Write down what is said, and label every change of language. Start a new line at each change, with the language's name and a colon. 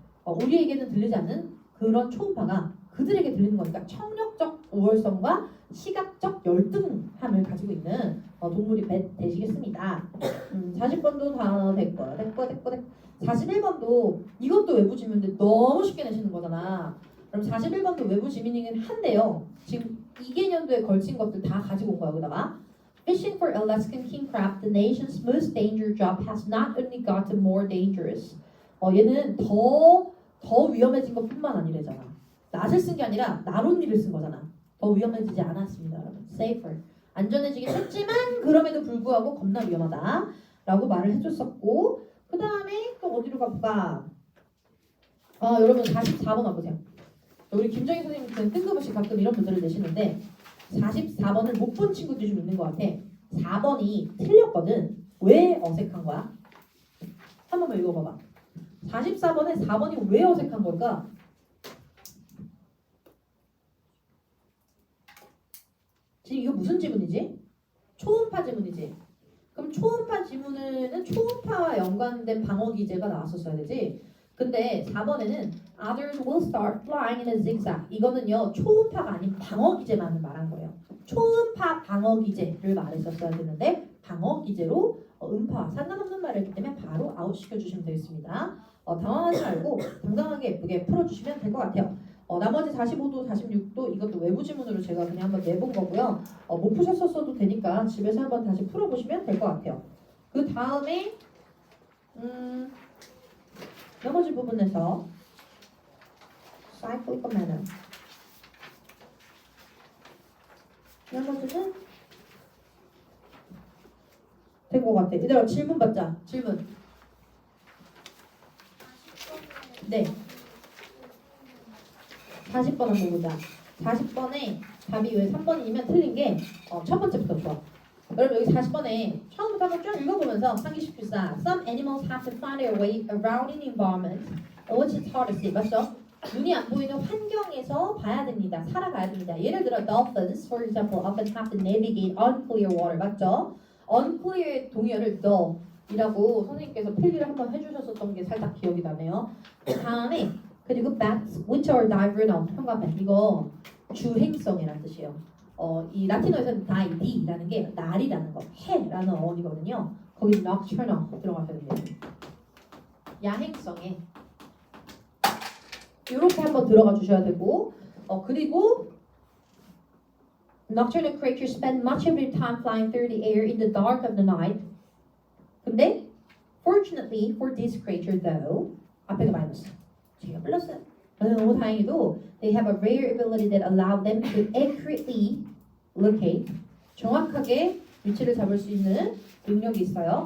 Korean: 우리에게는 들리지 않는 그런 초음파가 그들에게 들리는 거니까 청력적 우월성과 시각적 열등함을 가지고 있는 동물이 되시겠습니다. 40번도 다 됐고요. 41번도 이것도 외부 지문인데 너무 쉽게 내시는 거잖아. 그럼 41번도 외부 지문이긴 한데요. 지금 2개년도에 걸친 것들 다 가지고 온 거야. 여기다가
English: Fishing for Alaskan king crab, the nation's most dangerous job, has not only gotten more dangerous.
Korean: 얘는 더 위험해진 것뿐만 아니래잖아. 낫을 쓴 게 아니라 나론니를 쓴 거잖아. 더 위험해지지 않았습니다, 여러분.
English: Safer.
Korean: 안전해지긴 했지만 그럼에도 불구하고 겁나 위험하다라고 말을 해줬었고 그 다음에 또 어디로 가볼까? 여러분 44번 와보세요. 우리 김정희 선생님은 뜬금없이 가끔 이런 문제를 내시는데 44번을 못 본 친구들이 좀 있는 것 같아. 4번이 틀렸거든. 왜 어색한 거야? 한 번만 읽어봐봐. 44번에 4번이 왜 어색한 걸까? 지금 이거 무슨 지문이지? 초음파 지문이지? 그럼 초음파 지문에는 초음파와 연관된 방어 기제가 나왔었어야 되지? 근데 4번에는
English: Others will start flying in a zigzag.
Korean: 이거는요 초음파가 아닌 방어 기제만을 말한 거예요. 초음파 방어 기제를 말했었어야 되는데 방어 기제로 음파와 상관없는 말을 했기 때문에 바로 아웃시켜 주시면 되겠습니다. 당황하지 말고 당당하게 예쁘게 풀어주시면 될 것 같아요. 나머지 45도, 46도 이것도 외부 지문으로 제가 그냥 한번 내본 거고요. 못 푸셨었어도 되니까 집에서 한번 다시 풀어보시면 될 것 같아요. 그 다음에 나머지 부분에서
English: cyclical manner.
Korean: 나머지는 된 것 같아. 얘들아 질문 받자. 질문. 네. 40번 한번 보자. 40번에 답이 왜 3번이면 틀린 게 첫 번째부터 좋아. 여러분 여기 40번에 처음부터 한번 쭉 읽어보면서 상기시킬 사
English: Some animals have to find their way around in environment in which it's hard to see.
Korean: 맞죠? 눈이 안 보이는 환경에서 봐야 됩니다. 살아가야 됩니다. 예를 들어
English: dolphins, for example, often have to navigate unclear water.
Korean: 맞죠? unclear의 동의어를 the이라고 선생님께서 필기를 한번 해주셨었던 게 살짝 기억이 나네요. 그 다음에 그리고
English: bats, which are diurnal.
Korean: 현관펜 이거 주행성이라는 뜻이에요. 이 라틴어에서는 die라는 게 날이라는 거, 해라는 어원이거든요. 거기 nocturnal 들어가셔야 돼요. 야행성에 이렇게 한번 들어가 주셔야 되고 그리고
English: nocturnal creatures spend much of their time flying through the air in the dark of the night.
Korean: 근데
English: fortunately for this creature though
Korean: 앞에가 마이너스 뒤가 플러스 너무 다행히도
English: they have a rare ability that allow them to accurately locate
Korean: 정확하게 위치를 잡을 수 있는 능력이 있어요.